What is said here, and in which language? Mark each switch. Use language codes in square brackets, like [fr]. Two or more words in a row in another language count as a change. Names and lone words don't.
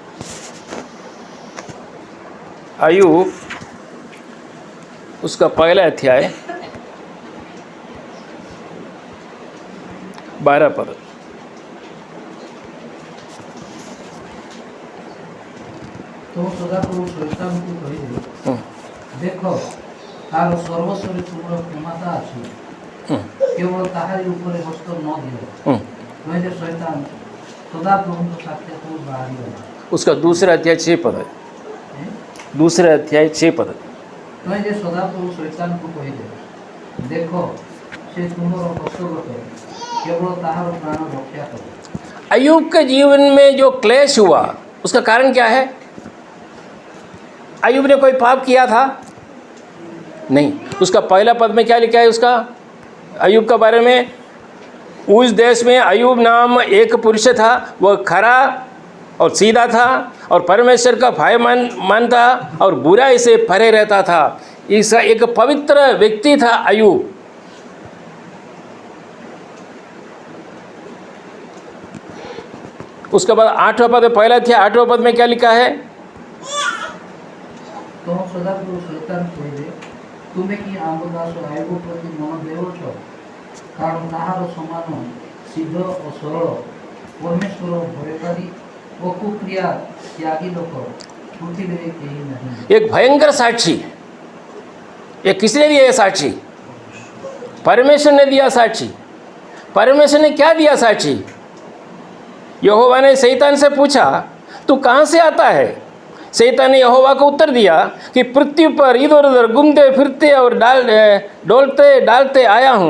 [hi] अय्यूब उसका पहला अध्याय 12 पद। [or] तो सदाप्रभु शैतानକୁ କହିଲେ, ଦେଖ ତାର ସର୍ବସ୍ୱରେ ତୁମର କ୍ଷମତା ଅଛି, କେବଳ ତାହାରି ଉପରେ ହସ୍ତ ନ ଦିଅ। କହିଲେ ଶୈତାନ ସଦାପ୍ରଭୁଙ୍କ ସାକ୍ଷାତକୁ ବାହାରିଗଲା। [hi] उसका दूसरा अध्याय 6 पद है, दूसरा अध्याय 6 पद। [or] କହିଲେ ସଦାପ୍ରଭୁ ଶୈତାନକୁ କହିଲେ, ଦେଖ ସେ ତୁମର ହସ୍ତଗତ, କେବଳ ତାହାର ପ୍ରାଣ ରକ୍ଷା କର। [hi] अय्यूब के जीवन में जो क्लेश हुआ उसका कारण क्या है? अय्यूब ने कोई पाप किया था? नहीं। उसका पहला पद में क्या लिखा है उसका अय्यूब के बारे में? उस देश में अय्यूब नाम एक पुरुष था, वह खरा और सीधा था और परमेश्वर का भय मानता और बुराई से परे रहता था। इस एक पवित्र व्यक्ति था अय्यूब। उसके बाद 8वां पद में, पहला था 8वां पद में क्या लिखा है? [or] तो सदाप्रभु शैतान କହିଲେ, ତୁମେ କି ଆମ୍ବ ଦାସ ଆୟୋବ ପ୍ରତି ମନ ଦେଉଛ? କାରଣ ତାହାର ସମାନ ସିଦ୍ଧ ଓ ସରଳ, ପରମେଶ୍ୱର ଭୟକାରୀ ଓ କୁକ୍ରିୟା ତ୍ୟାଗୀ ଲୋକ ପୃଥିବୀରେ କେହି ନାହିଁ। [hi] एक भयंकर साक्षी। ये किसने दिया ये साक्षी? परमेश्वर ने दिया साक्षी। परमेश्वर ने क्या दिया साक्षी? यहोवा ने शैतान से पूछा, तू कहाँ से आता है? शैतान ने यहोवा को उत्तर दिया कि पृथ्वी पर इधर उधर घूमते फिरते और डोलते डालते आया हूँ।